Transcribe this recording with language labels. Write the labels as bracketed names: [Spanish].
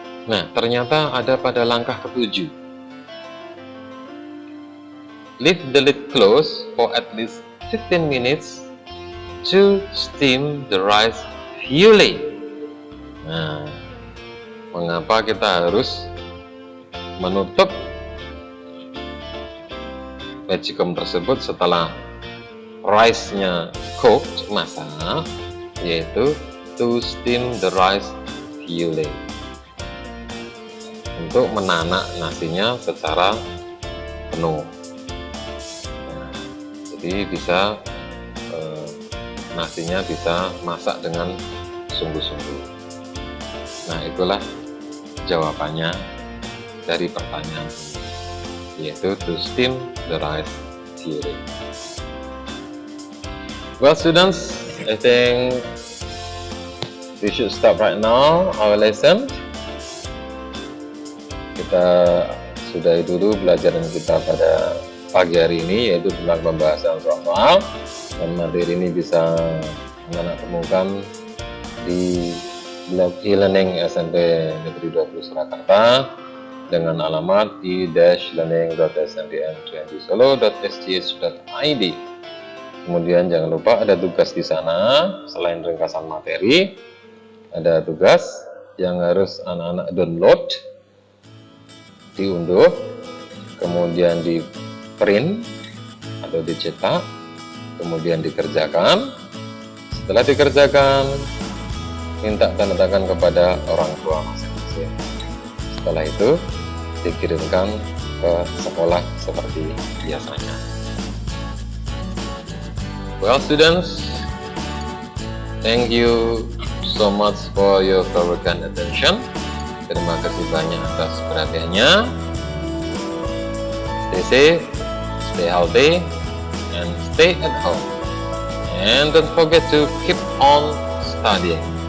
[Indonesian] Nah, ternyata ada pada langkah ke-7. [English] Leave the lid closed for at least 15 minutes to steam the rice fully. [Indonesian] Nah, mengapa kita harus menutup magicom tersebut setelah rice-nya cooked, masak, yaitu [English] to steam the rice fully, [Indonesian] untuk menanak nasinya secara penuh. Nah, jadi bisa nasinya bisa masak dengan sungguh-sungguh. Nah, itulah jawabannya dari pertanyaan ini, yaitu [English] to steam the rice fully. Well, students, I think we should stop right now our lesson. [Indonesian] Kita sudahi dulu pelajaran kita pada pagi hari ini, yaitu tentang pembahasan soal-soal, dan materi ini bisa anak-anak temukan di blog e-learning SMP Negeri 20 Surakarta dengan alamat e-learning.sndn20solo.sch.id. Kemudian jangan lupa ada tugas di sana. Selain ringkasan materi, ada tugas yang harus anak-anak download, diunduh, kemudian di print atau dicetak, kemudian dikerjakan. Setelah dikerjakan, minta tanda tangan kepada orang tua masing-masing. Setelah itu dikirimkan ke sekolah seperti biasanya. [English] Well, students, thank you so much for your very kind attention. [Indonesian] Terima kasih banyak atas perhatiannya. [English] Stay safe, stay healthy, and stay at home. And don't forget to keep on studying.